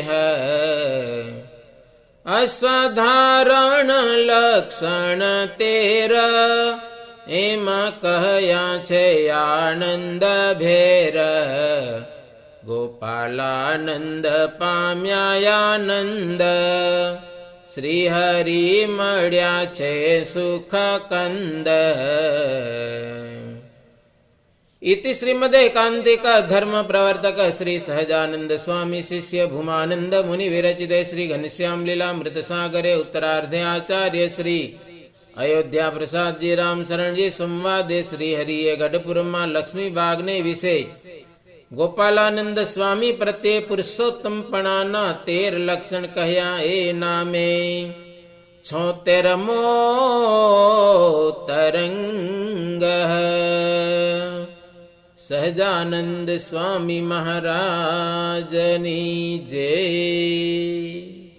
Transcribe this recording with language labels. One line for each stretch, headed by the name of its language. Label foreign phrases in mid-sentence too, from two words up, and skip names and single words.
Gujarati: અસાધારણ લક્ષણ તેર એમાં કહ્યા છે આનંદ ભેર ગોપાલાનંદ પામ્યા આનંદ શ્રી હરિ મળ્યા છે સુખ કંદ
Sanskrit: इति श्रीमदेकांतिक धर्म प्रवर्तक श्री सहजानंद स्वामी शिष्य भूमानंद मुनि विरचिते श्री घनश्याम लीलामृत सागरे उत्तरार्धे आचार्य श्री अयोध्या प्रसाद जी राम शरण जी संवादे
Gujarati: શ્રી હરિએ ગઢપુરમાં લક્ષ્મી બાગને વિષય ગોપાલાનંદ સ્વામી પ્રત્યે પુરુષોત્તમપણાના 13 લક્ષણ કહ્યા એ નામે 76મો તરંગ સહજાનંદ સ્વામી મહારાજની જય.